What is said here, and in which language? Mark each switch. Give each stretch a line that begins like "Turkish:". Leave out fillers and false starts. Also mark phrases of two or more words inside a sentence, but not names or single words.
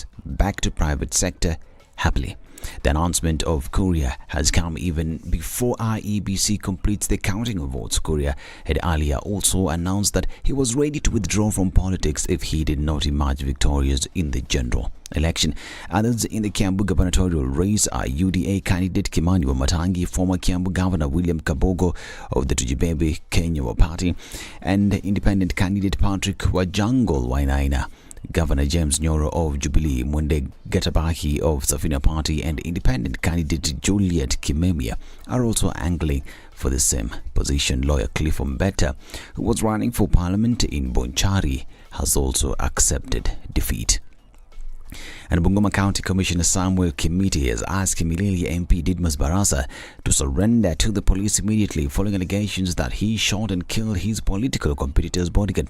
English: Back to private sector happily." The announcement of Kuria has come even before IEBC completes the counting of votes. Kuria had earlier also announced that he was ready to withdraw from politics if he did not emerge victorious in the general election. Others in the Kiambu gubernatorial race are UDA candidate Kimani Wamatangi, former Kiambu Governor William Kabogo of the Tujibebe Kenya Party, and independent candidate Patrick Wajangol Wainaina. Governor James Nyoro of Jubilee, Mwende Gatabahi of Safina Party and independent candidate Juliet Kimemia are also angling for the same position. Lawyer Cliff Mbeta, who was running for parliament in Bonchari, has also accepted defeat. And Bungoma County Commissioner Samuel Kimiti has asked Kimilili MP Didmus Barasa to surrender to the police immediately following allegations that he shot and killed his political competitor's bodyguard.